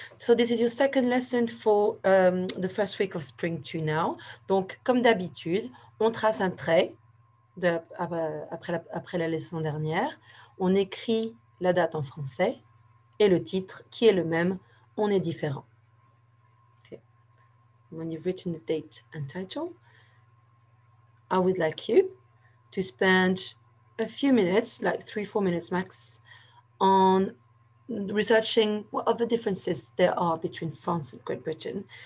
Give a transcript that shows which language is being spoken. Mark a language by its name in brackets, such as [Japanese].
[English] So this is your second lesson for the first week of spring 2 now. [French] Donc, comme d'habitude, on trace un trait après la leçon dernière. On écrit la date en français et le titre qui est le même, on est différent. [English] Okay. When you've written the date and title, I would like you to spend a few minutes, like 3-4 minutes max, on researching what other differences there are between France and Great Britain.